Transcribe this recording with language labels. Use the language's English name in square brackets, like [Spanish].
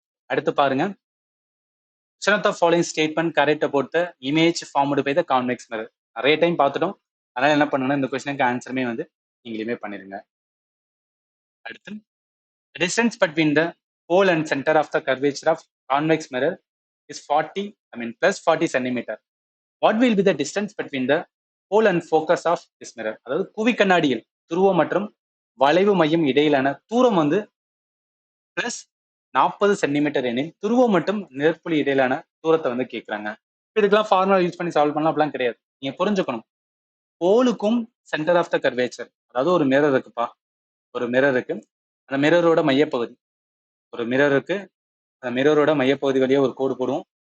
[Tamil] அடுத்து பாருங்க, [English] which of the following statement correct about the image formed by the convex mirror. [Tamil] நிறைய time பார்த்துட்டோம், அதனால என்ன பண்ணணும், இந்த கொஸ்டினுக்கு ஆன்சருமே வந்து நீங்களுமே பண்ணிருங்க. அடுத்து, [English] the distance between the pole and center of the curvature of convex mirror is 40, plus 40 centimeter. What will be the distance between the pole and focus of this mirror? [Tamil] அதாவது குவி கண்ணாடியில் துருவம் மற்றும் வளைவு மையம் இடையிலான தூரம் வந்து பிளஸ் 40 சென்டிமீட்டர் எனில் துருவம் மற்றும் நிழற்புள்ளி இடையிலான தூரத்தை வந்து கேட்கறாங்க. இதுக்கெல்லாம் ஃபார்முலா யூஸ் பண்ணி சால்வ் பண்ணலாம் அப்படிலாம் கிடையாது. நீங்க புரிஞ்சுக்கணும், போலுக்கும் சென்டர் ஆஃப் த கர்வேச்சர், அதாவது ஒரு மிரர் இருக்குப்பா, ஒரு மிரர் இருக்கு, அந்த மிரரோட மையப்பகுதி, ஒரு மிரர் இருக்கு, அந்த மிரரோட மையப்பகுதி வழியே ஒரு கோடு போடுவோம்.